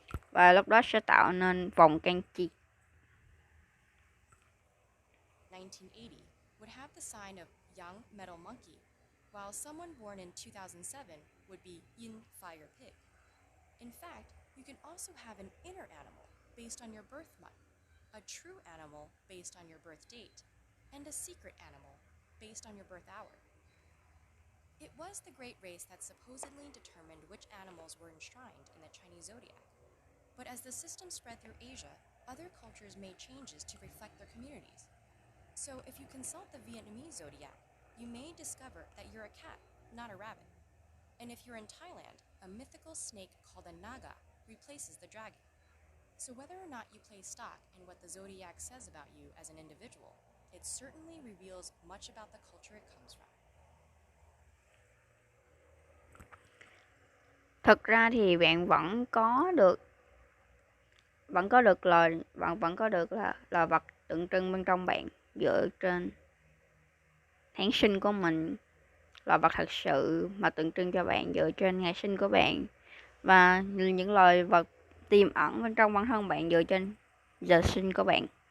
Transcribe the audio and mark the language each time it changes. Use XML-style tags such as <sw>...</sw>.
<vi>Và lúc đó sẽ tạo nên vòng can chi.</vi> <en>1980 would have the sign of young metal monkey, while someone born in 2007 would be yin fire pig. In fact, you can also have an inner animal based on your birth month, a true animal based on your birth date, and a secret animal based on your birth hour. It was the Great Race that supposedly determined which animals were enshrined in the Chinese zodiac. But as the system spread through Asia, other cultures made changes to reflect their communities. So if you consult the Vietnamese zodiac, you may discover that you're a cat, not a rabbit. And if you're in Thailand, a mythical snake called a naga replaces the dragon. So whether or not you place stock in what the zodiac says about you as an individual, it certainly reveals much about the culture it comes from.</en> <vi>Thực ra thì bạn vẫn có được loài vật tượng trưng bên trong bạn dựa trên tháng sinh của mình, loài vật thật sự mà tượng trưng cho bạn dựa trên ngày sinh của bạn, và những loài vật tiềm ẩn bên trong bản thân bạn dựa trên giờ sinh của bạn.</vi>